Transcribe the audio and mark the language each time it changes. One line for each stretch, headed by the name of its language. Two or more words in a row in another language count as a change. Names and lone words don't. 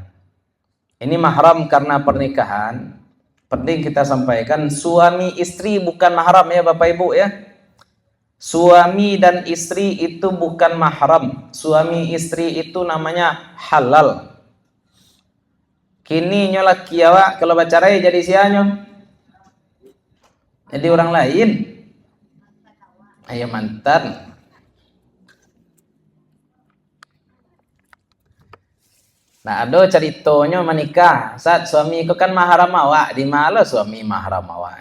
Indonesian: Ini mahram karena pernikahan. Penting kita sampaikan, suami istri bukan mahram ya Bapak Ibu ya. Suami dan istri itu bukan mahram. Suami istri itu namanya halal.
Minangkabau: Kini nyo laki awak kalau bacarai jadi sianyo.
Indonesian: Jadi orang lain. Ayo mantan. Nah, ada ceritanya menikah. Saat suami itu kan mahram awak, di mana suami mahram awak?